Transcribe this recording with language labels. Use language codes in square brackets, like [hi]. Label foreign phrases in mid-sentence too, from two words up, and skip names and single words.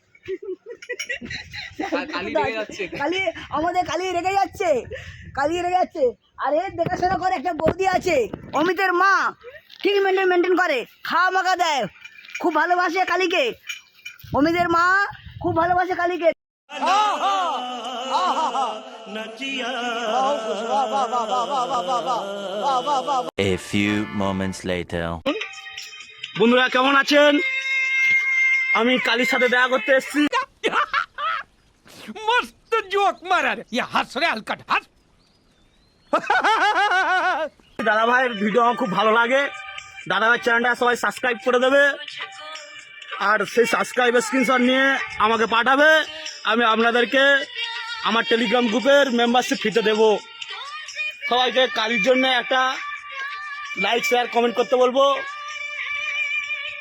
[bn] কালী রেগে যাচ্ছে। কালী আমাদের কালী রেগে যাচ্ছে, কালী রেগে যাচ্ছে। আর এর দেখাশোনা করে একটা বৌদি আছে, অমিতের মা, ঠিক মেনটেন করে, খাওয়া মাখা দেয়, খুব ভালোবাসে কালীকে। অমিতের মা খুব ভালোবাসে কালীকে। [en] A few moments later. [bn] বন্ধুরা কেমন আছেন? আমি কালীর সাথে দেখা করতে এসেছি। [hi] मस्त जोक मारा रे ये हंस रे हलकट हंस [bn] দাদা ভাইয়ের ভিডিও আমার খুব ভালো লাগে। দাদা ভাইয়ের চ্যানেলটা সবাই সাবস্ক্রাইব করে দেবে, আর সেই সাবস্ক্রাইবের স্ক্রিনশট নিয়ে আমাকে পাঠাবে। আমি আপনাদেরকে আমার টেলিগ্রাম গ্রুপের মেম্বারশিপ ফিতে দেবো। সবাইকে কালীর জন্য একটা লাইক শেয়ার কমেন্ট করতে বলবো।